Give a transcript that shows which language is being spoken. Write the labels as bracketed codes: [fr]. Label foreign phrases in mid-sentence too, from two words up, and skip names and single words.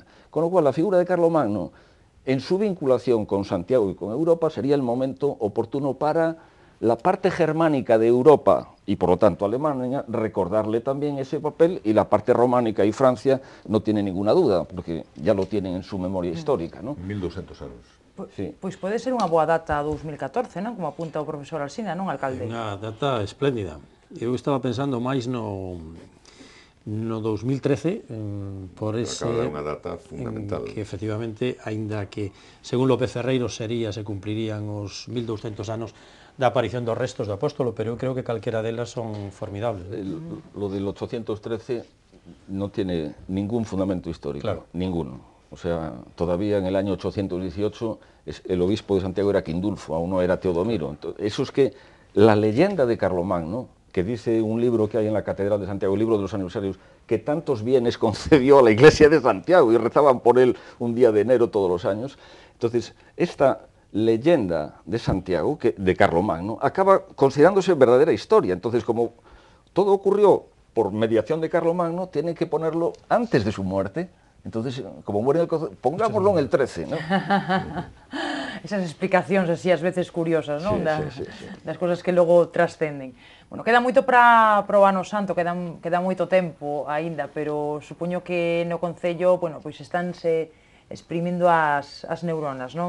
[es] Con lo cual, la figura de Carlomagno, en su vinculación con Santiago y con Europa, sería el momento oportuno para la parte germánica de Europa, y por lo tanto Alemania, recordarle también ese papel, y la parte románica y Francia no tiene ninguna duda, porque ya lo tienen en su memoria histórica, ¿no? [gl] 1200 anos. [es] Sí. [gl] Pois pode ser unha boa data 2014, non? Como apunta o profesor Alsina, non, alcalde? Unha data espléndida. Eu estaba pensando máis no 2013, por ese... Acaba de unha data fundamental. Que efectivamente, aínda que, según López Ferreiro, se cumplirían os 1200 anos da aparición dos restos do apóstolo, pero eu creo que calquera delas son formidables. [es] Lo del 813 no tiene ningún fundamento histórico, claro. Ninguno. O sea, todavía en el año 818 el obispo de Santiago era Quindulfo, aún no era Teodomiro. Entonces, eso es que la leyenda de Carlomagno, que dice un libro que hay en la Catedral de Santiago, el libro de los aniversarios, que tantos bienes concedió a la Iglesia de Santiago y rezaban por él un día de enero todos los años. Entonces, esta leyenda de Santiago, de Carlomagno, acaba considerándose verdadera historia. Entonces, como todo ocurrió por mediación de Carlomagno, tienen que ponerlo antes de su muerte. Entonces, como muere pongámoslo en el 13, ¿no? [gl] Esas explicacións así ás veces curiosas, non? [es] Sí. [gl] Das cosas que logo trascenden. Bueno, queda moito para o ano santo, queda moito tempo aínda, pero supoño que no Concello, bueno, pois estánse exprimindo as neuronas, non?